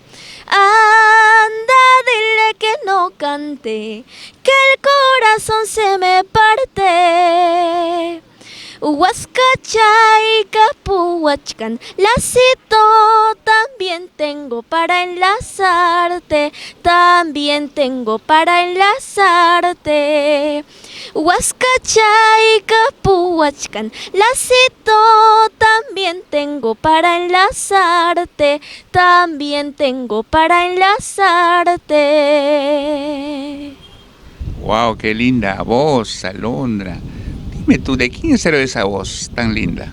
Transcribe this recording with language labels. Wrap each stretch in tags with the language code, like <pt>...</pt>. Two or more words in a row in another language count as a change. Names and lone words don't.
<es>Anda, dile que no cante, que el corazón se me parte.</es> <qu>Huascachay, Capuhuachcan,</qu> <es>lacito también tengo para enlazarte, también tengo para enlazarte.</es> <qu>Huascachay, Capuhuachcan,</qu> <es>lacito también tengo para enlazarte, también tengo para enlazarte. Wow, qué linda voz, Alondra. Dime tú, ¿de quién es esa voz tan linda?</es>